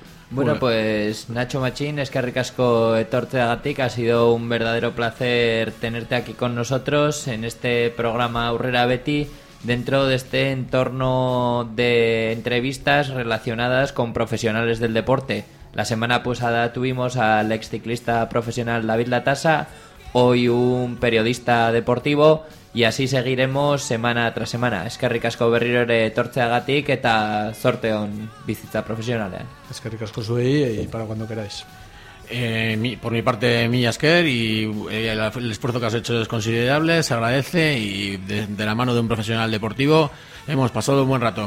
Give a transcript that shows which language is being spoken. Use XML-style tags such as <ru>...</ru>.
<es>Bueno, pues Nacho Machín,</es> <eu>eskerrik asko etortzeagatik,</eu> <es>ha sido un verdadero placer tenerte aquí con nosotros en este programa Aurrera Beti, dentro de este entorno de entrevistas relacionadas con profesionales del deporte. La semana pasada tuvimos al exciclista profesional David Latasa, hoy un periodista deportivo, y así seguiremos semana tras semana.</es> <eu>Eskerrik asko berriro ere etortzeagatik eta zorte on bizitza profesionalean. Eskerrik asko zuei</eu> <es>y para cuando queráis. Por mi parte, mi esker, y el esfuerzo que has hecho es considerable, se agradece, y de la mano de un profesional deportivo hemos pasado un buen rato.</es>